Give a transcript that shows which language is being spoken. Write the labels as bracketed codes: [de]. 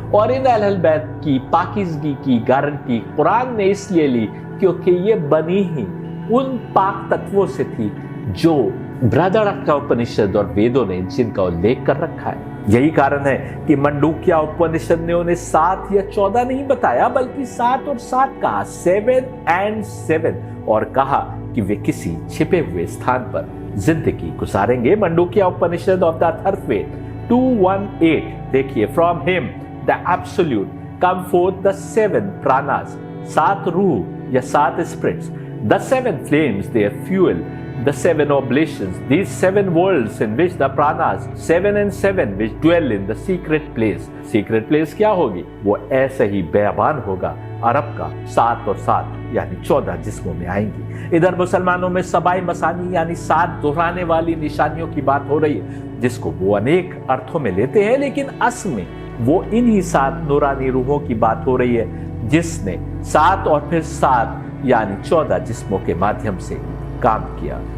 [hi] और इन अहलल बैत की पाकीज़गी की गारंटी कुरान ने इसलिए ली क्योंकि ये बनी ही उन पाक तत्वों से थी जो बृहदारण्यक उपनिषद और वेदों ने जिनका उल्लेख कर रखा है। यही कारण है कि मंडूक्य उपनिषद ने उन्हें 7 या 14 नहीं बताया, बल्कि 7 और 7 कहा, [en] 7 and 7, [hi] और कहा कि वे किसी छिपे हुए स्थान पर जिंदगी गुजारेंगे। मंडूक्य उपनिषद ऑफ द अथर्ववेद 2:1 देखिए, [en] from him the absolute come forth the 7 pranas, 7 [hi] रूह या [en] 7 spirits, the 7 flames their fuel, the 7 oblations, these 7 worlds in which the pranas 7 and 7 which dwell in the secret place. Secret place [hi] क्या होगी? वो ऐसे ही बयाबान होगा अरब का 7 और 7 यानी 14 जिस्मों में आएंगी। इधर मुसलमानों में सबाई मसानी यानी 7 दोहराने वाली निशानियों की बात हो रही है, जिसको वो अनेक अर्थों में लेते हैं, लेकिन असल में वो इन्हीं 7 नूरानी रूहों की बात हो रही है, जिसने 7 और फिर 7 यानी 14 जिस्मों के माध्यम से काम किया।